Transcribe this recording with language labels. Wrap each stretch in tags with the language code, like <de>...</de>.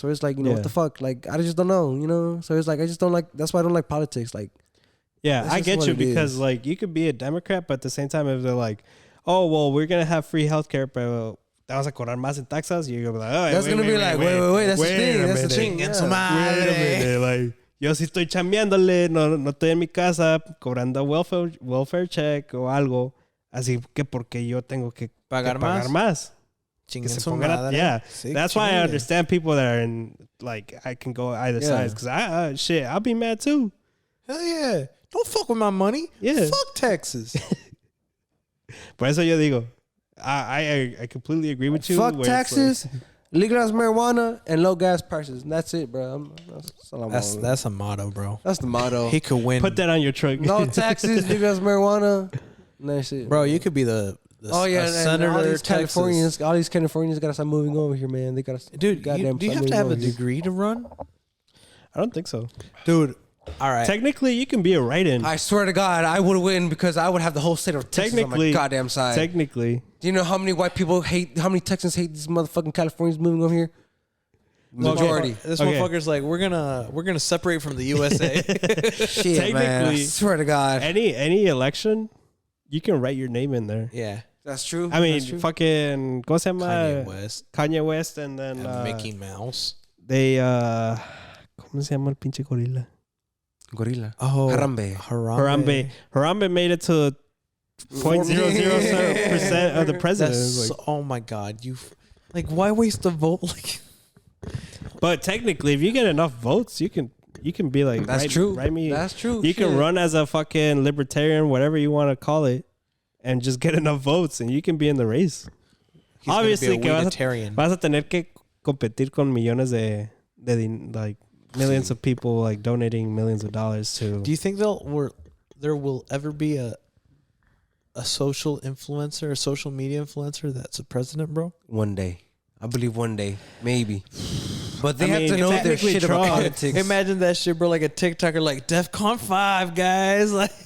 <en>So it's like, you know, what the fuck? Like, I just don't know, you know. So it's like I just don't like. That's why I don't like politics. Like, Yeah, I get you because like you could be a Democrat, but at the same time, if they're like, "Oh, well, we're gonna have free healthcare,</en> <es>pero te vas a cobrar más en taxas,"</es> <en>you're gonna be like, "Oh, that's gonna be like, wait, that's the thing, that's the thing."</en> <es>Wait a minute, like yo sí estoy chambeándole, no estoy en mi casa cobrando welfare check o algo, así que porque yo tengo que pagar más.</es> <en>Yeah, that's why I understand people that are in like I can go either sides because I'll be mad too. Hell yeah. Don't fuck with my money. Yeah. Fuck taxes.</en> <es>Por eso yo digo,</es> <en>I completely agree with you. Fuck taxes, legalize marijuana, and low gas prices. And that's it, bro. That's a motto, bro. That's the motto. He could win. Put that on your truck. No taxes, legalize marijuana. That's it. Bro, you could be the senator. All these Californians gotta start moving over here, man. They gotta. Dude, do you have to have a degree to run? I don't think so. Dude. All right. Technically, you can be a write-in. I swear to God, I would win because I would have the whole state of Texas on my goddamn side. Technically. Do you know how many white people how many Texans hate these motherfucking Californians moving over here? Majority. This motherfucker's like, we're gonna separate from the USA. Shit, technically, man. I swear to God. Any election, you can write your name in there. Yeah. That's true. I mean, fucking,</en> <es>¿cómo se llama?</es> <en>Kanye West and then... Mickey Mouse. They,</en> <es>¿cómo se llama el pinche gorila?</es> <en>Gorilla. Oh, Harambe made it to 0.00% of the president. Oh my God, why waste a vote? But technically, if you get enough votes, you can be like, that's true. Write me. That's true. You can run as a fucking libertarian, whatever you want to call it, and just get enough votes, and you can be in the race. He's obviously,</en> <es>que vas a tener que competir con millones de like.</es> <en>Millions of people like donating millions of dollars to. Do you think there will ever be a social influencer, a social media influencer that's a president, bro? One day, I believe one day, maybe. But they have to know their shit about politics. Imagine that shit, bro. Like a TikToker, like DEFCON 5, guys. Like</en>